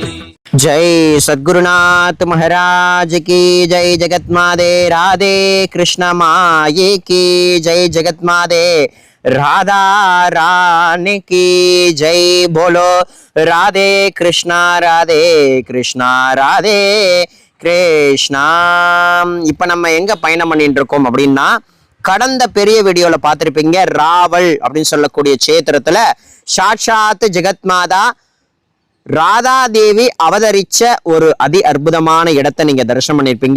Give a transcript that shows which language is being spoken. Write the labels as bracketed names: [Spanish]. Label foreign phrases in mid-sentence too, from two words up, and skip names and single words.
[Hindi] जय सद्गुरुनाथ महाराज की जय। जगतमाते राधे कृष्ण माई की जय। जगतमाते राधा रानी की जय। बोलो राधे कृष्णा राधे कृष्णा राधे கிருஷ்ணா. [Tamil] இப்ப நம்ம எங்க பயணம் பண்ணிட்டு இருக்கோம் அப்படின்னா, கடந்த பெரிய வீடியோல பார்த்திருப்பீங்க, ராவல் அப்படின்னு சொல்லக்கூடிய சேத்திரத்துல சாட்சாத் ஜெகத்மாதா ராதாதேவி அவதரிச்ச ஒரு அதி அற்புதமான இடத்தை நீங்க தரிசனம் பண்ணிருப்பீங்க.